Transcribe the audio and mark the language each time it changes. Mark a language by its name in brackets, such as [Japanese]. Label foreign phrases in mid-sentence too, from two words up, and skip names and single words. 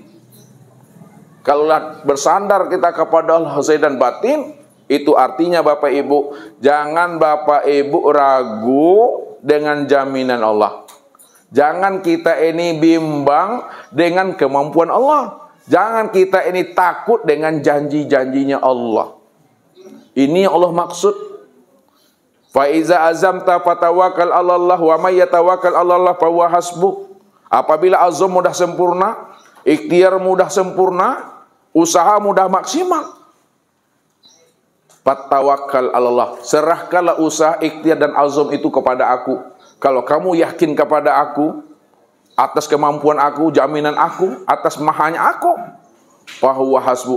[Indonesian] Kalau bersandar kita kepada Allah zahir dan batin, itu artinya Bapak Ibu, jangan Bapak Ibu ragu dengan jaminan Allah. Jangan kita ini bimbang dengan kemampuan Allah. Jangan kita ini takut dengan janji-janjinya Allah. Ini yang Allah maksud. [Arabic] فإذا عزمت فتوكل على الله ومن يتوكل على الله فهو حسبه. [Indonesian] Apabila azam mudah sempurna, ikhtiar mudah sempurna, usaha mudah maksimal, [Arabic] فتوكل على الله. [Indonesian] Serahkanlah usaha, ikhtiar dan azam itu kepada aku. Kalau kamu yakin kepada aku, atas kemampuan aku, jaminan aku, atas mahanya aku, [Arabic] فهو حسبه.